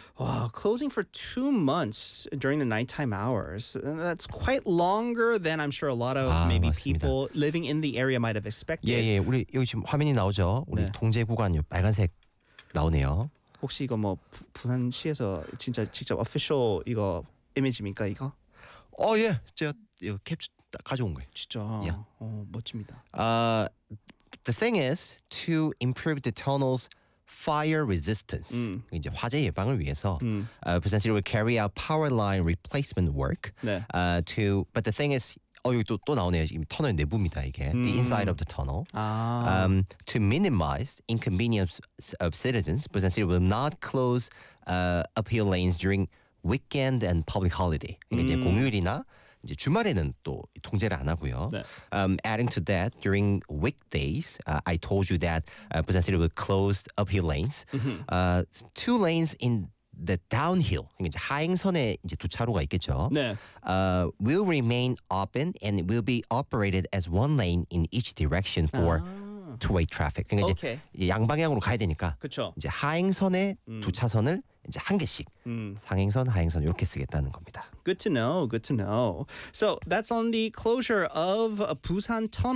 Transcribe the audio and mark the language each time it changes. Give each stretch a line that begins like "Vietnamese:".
English: Wow, closing for 2 months during the nighttime hours. That's quite longer than I'm sure a lot of 아, maybe
Korean: 맞습니다.
English: people living in the area might have expected.
Korean: 예, 예. 우리 여기 지금 화면이 나오죠? 우리 네. 통제 구간이요. 빨간색 나오네요. 혹시 이거 뭐 부산시에서 진짜 직접 official 이거 이미지입니까, 이거? 어, 예. 제가 이거 캡처 가져온 거예요. 진짜. 예. 어, 멋집니다.
English: The thing is to improve the tunnels fire resistance,
Korean: 이제 화재 예방을 위해서
English: Busan City will carry out power line replacement work
Korean: 네.
English: To, but the thing is, 어,
Korean: 여기 또 나오네요. 지금 터널 내부입니다, 이게.
English: The inside of the tunnel. 아. To minimize inconvenience of citizens, Busan City will not close uphill lanes during weekend and public holiday.
Korean: 이제 공휴일이나 이제 주말에는 또 통제를 안 하고요. 네.
English: Adding to that, during weekdays, I told you that Busan City will close uphill lanes. Two lanes in the downhill,
Korean: 이제 하행선에 이제 두 차로가 있겠죠. 네.
English: Will remain open and will be operated as one lane in each direction for 아. two-way traffic.
Korean: 그러니까 이제 양방향으로 가야 되니까. 그쵸. 이제 하행선에 두 차선을 이제 한 개씩 상행선, 하행선 이렇게 쓰겠다는 겁니다.
English: Good to know. Good to know. So that's on the closure of a Busan tunnel.